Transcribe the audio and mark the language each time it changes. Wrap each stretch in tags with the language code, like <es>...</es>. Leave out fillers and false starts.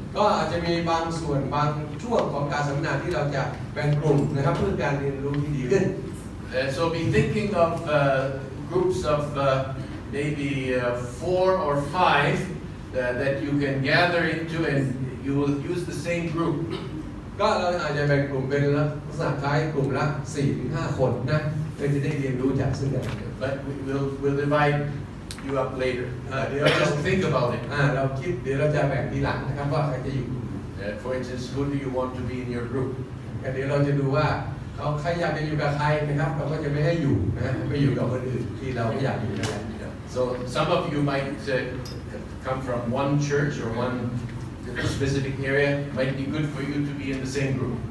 <th>ก็อาจจะมีบางส่วนบางช่วงของการสัมมนาที่เราจะแบ่งกลุ่มนะครับเพื่อการเรียนรู้ที่ดีขึ้น</th> <en>So be thinking of groups of maybe 4 or 5 that you can gather into, and you will use the same group.</en> <th>ก็เราอาจจะแบ่งกลุ่มเป็นลักษณะคล้ายกลุ่มละ 4-5 คนนะเพื่อจะได้เรียนรู้จากซึ่งกันและกัน</th> <en>But we'll divide you up later. Just think about it.</en> <th>เราคิดเดี๋ยวเราจะแบ่งทีหลังนะครับว่าใครจะอยู่</th> <en>For instance, who do you want to be in your group?</en> <th>เดี๋ยวเราจะดูว่าเขาใครอยากจะอยู่กับใครนะครับเราก็จะไม่ให้อยู่นะไปอยู่กับคนอื่นที่เราไม่อยากอยู่นั่นแหละ</th> <en>So some of you might come from one church or one specific area. Might be good for you to be in the same group.</en>